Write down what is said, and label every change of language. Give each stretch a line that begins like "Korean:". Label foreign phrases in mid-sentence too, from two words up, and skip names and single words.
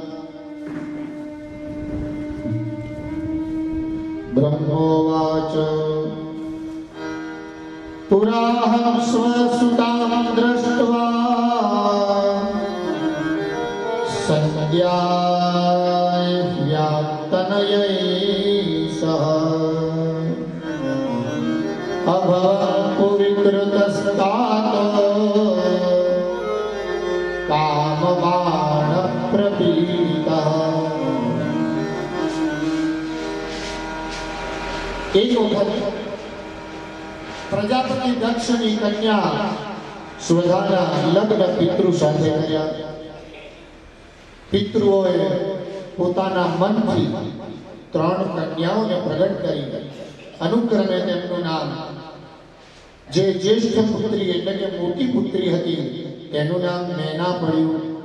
Sanskrit: ब्रह्मोवाच पुराहं स्वसुतां द्रष्टवा संध्याय व्याप्तनयै सह अभवं पुविकृतस्तात कामबाण प्रपीडितः।
Gujarati: એક વખત પ્રજાપતિ દક્ષની કન્યા સુવધાના લગ્ન પિતૃ સાથે કર્યા। પિતૃઓએ પોતાના મનથી 3 કન્યાઓને પ્રગટ કરી અનુક્રમે તેમનું નામ જે જ્યેષ્ઠ પુત્રી એટલે કે મોટી પુત્રી હતી તેનું નામ નૈના પડ્યું।